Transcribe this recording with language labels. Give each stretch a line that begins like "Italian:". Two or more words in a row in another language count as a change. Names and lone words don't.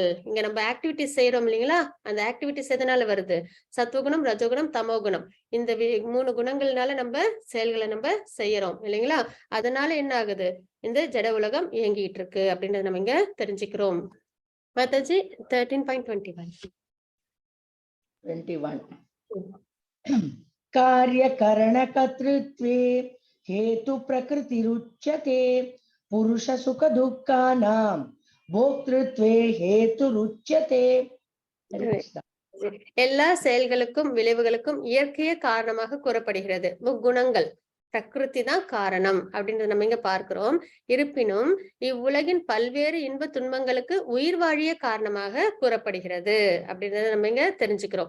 Tamil: இங்க நம்ம ஆக்டிவிட்டிஸ் செய்யறோம் இல்லைங்களா, அந்த ஆக்டிவிட்டிஸ் எதனால வருது? சத்துவகுணம், ரஜோகுணம், தமோகுணம். இந்த 3 குணங்கள்னால நம்ம செயல்களை நம்ம செய்யறோம் இல்லைங்களா. அதனால என்ன ஆகுது? இந்த ஜட உலகம் இயங்கிட்டு இருக்கு அப்படின்றத நம்ம இங்க தெரிஞ்சுக்கிறோம். மாதாஜி 13.21.
Sanskrit: 21 कार्यकरणकर्तृत्वे हेतु प्रकृतिरुच्यते पुरुष सुख दुःखानां भोक्तृत्वे हेतुरुच्यते. हरे कृष्णा.
Tamil: எல்லா செயல்களுக்கும் விளைவுகளுக்கும் இயற்கையே காரணமாக கூறப்படுகிறது. முக்குணங்கள் பிரகிருதி தான் காரணம் அப்படின்றத நம்ம இங்க பார்க்கிறோம். இருப்பினும் இவ்வுலகின் பல்வேறு இன்ப துன்பங்களுக்கு உயிர் வாழிய காரணமாக கூறப்படுகிறது அப்படின்றத நம்ம இங்க தெரிஞ்சுக்கிறோம்.